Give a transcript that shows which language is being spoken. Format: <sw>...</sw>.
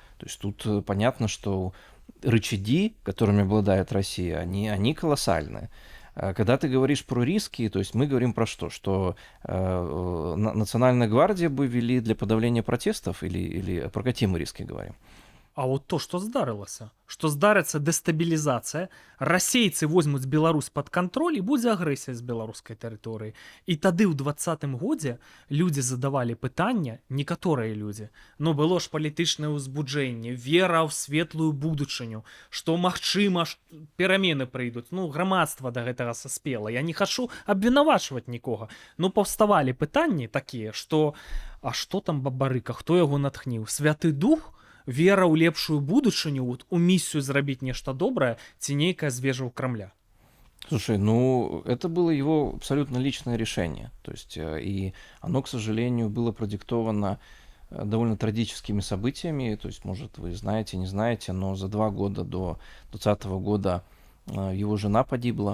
<ru>То есть тут понятно, что рычаги, которыми обладает Россия, они колоссальные. Когда ты говоришь про риски, то есть мы говорим про что? Что Национальная гвардия бы ввели для подавления протестов или про какие мы риски говорим?</ru> <be>А от то, што здарылася, што здарыцца дэстабілізацыя, расейцы возьмуць Беларусь пад кантроль і будзе агрэсія з беларускай тэрыторыі. І тады ў 20-м годзе людзі задавалі пытання, некаторыя людзі, ну было ж палітычнае ўзбуджэнне, вера ў светлую будучыню, што магчыма перамены прыйдуць, ну грамадства да гэтага саспела. Я не хачу абвінавачваць нікога. Ну паўставалі пытанні такія, што а што там Бабарыка, хто яго натхніў? Святы Дух? Вера ў лепшую будучыню, вот, у миссию зрабіць нешта добрае, ці нейкая звежа ў Крамля?</be> <ru>Слушай, ну, это было его абсолютно личное решение. То есть, и оно, к сожалению, было продиктовано довольно трагическими событиями. То есть, может, вы знаете, не знаете, но за 2 года до 2020 года его жена погибла.</ru>